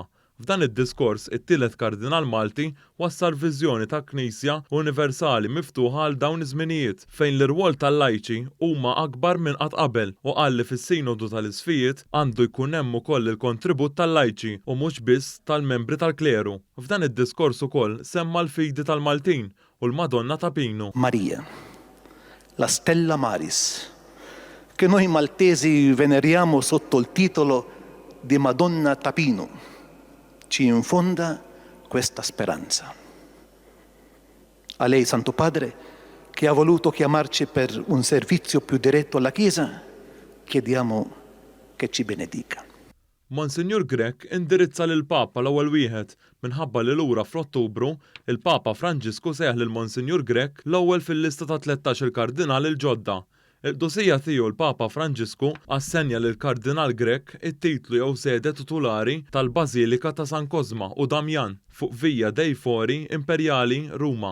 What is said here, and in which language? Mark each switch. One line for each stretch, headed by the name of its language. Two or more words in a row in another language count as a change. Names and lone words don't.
Maltese: F'dan id-diskors, it-tielet kardinal Malti wassal viżjoni ta' Knisja universali miftuħa għal dawn iż-żminijiet fejn l-irwol tal-lajċi huma akbar minn qatt qabel u qal li fis-Sinodu tal-Isfijiet għandu jkun hemm ukoll il-kontribut tal-lajċi u mhux biss tal-membri tal-kleru. F'dan id-diskors ukoll semma l-fidi tal-Maltin u l-Madonna ta' Pino.
Italian: Maria, la Stella Maris, che noi maltesi veneriamo sotto il titolo di Madonna Tapino, ci infonda questa speranza. A lei, Santo Padre, che ha voluto chiamarci per un servizio più diretto alla Chiesa, chiediamo che ci benedica.
Maltese: Monsignor Grech indirizza lil Papa l-ewwel wieħed minħabba li lura fl-Ottubru il-Papa Franġisku seħ lil Monsignor Grech l-ewwel fil-lista ta' 13 il-kardinal il-ġodda. Il-dosija tiegħu l-Papa Franġisku assenja lil Kardinal Grech it-titlu jew sede titolari tal-Bażilika ta' San Cosma u Damjan fuq Via dei Fori Imperjali Ruma.